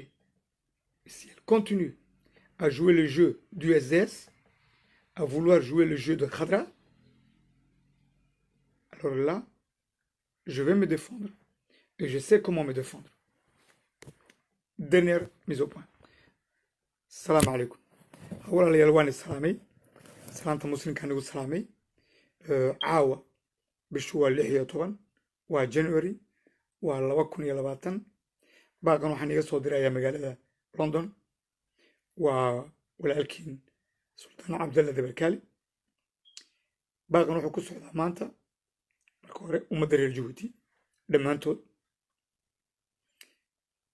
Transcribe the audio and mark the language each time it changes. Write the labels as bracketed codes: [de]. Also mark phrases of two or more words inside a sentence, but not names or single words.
[fr] Si elle continue à jouer le jeu du SDS, à vouloir jouer le jeu de Khadra, alors là, je vais me défendre et je sais comment me défendre. Dernière mise au point. [ar] سلام عليكم. [so] walaalayaal waan isalaamay salaanta muslimka anigu salaamay caawa bishu waa 16 waa January waa 2020 baaqan waxaan iga soo dirayaa magaalada London waa walaalkiin sultaan cabdalla Deberkale baaqan wuxuu ku socdaa maanta marka hore ummadda reer Djibouti dhammaantood